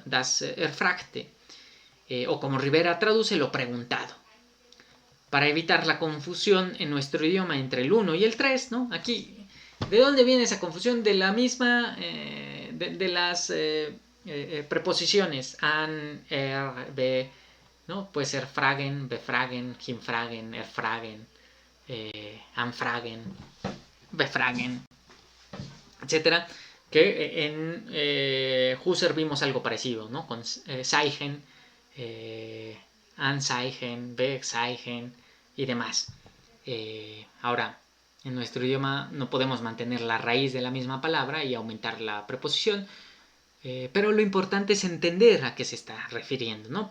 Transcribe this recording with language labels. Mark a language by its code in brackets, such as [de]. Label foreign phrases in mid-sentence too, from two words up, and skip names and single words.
[de] Das Erfragte, [es] o como Rivera traduce, lo preguntado. Para evitar la confusión en nuestro idioma entre el 1 y el 3, ¿no? Aquí, ¿de dónde viene esa confusión? De la misma, de las preposiciones [de] an, be, [es] ¿no? Puede ser [de] fragen, befragen, hinfragen, erfragen, anfragen, befragen, [es] etcétera. Que en Husserl vimos algo parecido, ¿no? Con [de] Zeichen, Anzeichen, Wegzeichen [es] y demás. Ahora, en nuestro idioma no podemos mantener la raíz de la misma palabra y aumentar la preposición, pero lo importante es entender a qué se está refiriendo, ¿no?